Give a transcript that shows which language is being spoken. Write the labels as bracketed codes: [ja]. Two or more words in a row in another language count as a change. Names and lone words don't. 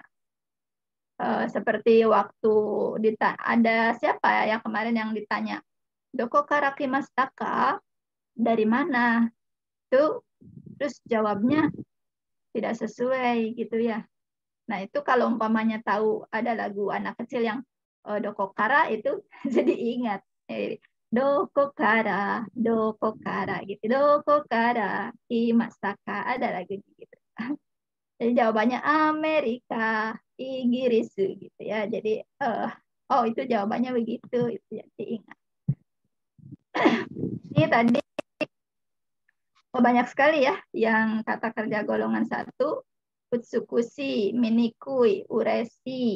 [id] Seperti waktu ada siapa ya yang kemarin yang ditanya, [ja] どこから来ましたか, [id] dari mana? Itu terus jawabnya tidak sesuai gitu ya. Nah, itu kalau umpamanya tahu ada lagu anak kecil yang [ja] どこから [id] itu jadi ingat. [ja] どこから [id] gitu. [ja] どこからいましたか, [id] ada lagunya gitu. Jadi jawabannya Amerika, Inggris gitu ya. Jadi oh itu jawabannya begitu, itu jadi ingat. Ini tadi banyak sekali ya yang kata kerja golongan 1, [ja] 美しい、醜い、うれしい.